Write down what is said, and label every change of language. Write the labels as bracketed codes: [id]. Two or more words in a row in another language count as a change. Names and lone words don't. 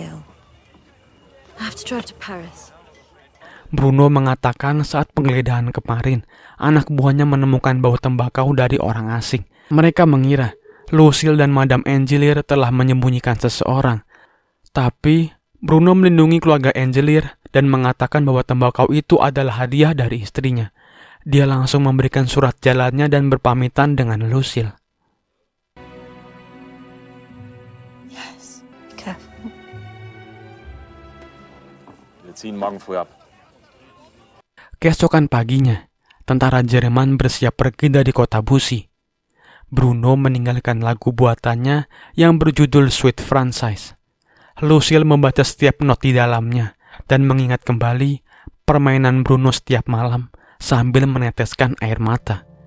[id] Bruno mengatakan saat penggeledahan kemarin, anak buahnya menemukan bau tembakau dari orang asing. Mereka mengira Lucille dan Madame Angelier telah menyembunyikan seseorang. Tapi Bruno melindungi keluarga Angelier dan mengatakan bahwa tembakau itu adalah hadiah dari istrinya. Dia langsung memberikan surat jalannya dan berpamitan dengan Lucille. [en] Yes, be careful. [de] Wir ziehen morgen früh ab. [id] Keesokan paginya, tentara Jerman bersiap pergi dari kota Bussy. Bruno meninggalkan lagu buatannya yang berjudul Sweet Franchise. Lucille membaca setiap not di dalamnya dan mengingat kembali permainan Bruno setiap malam sambil meneteskan air mata.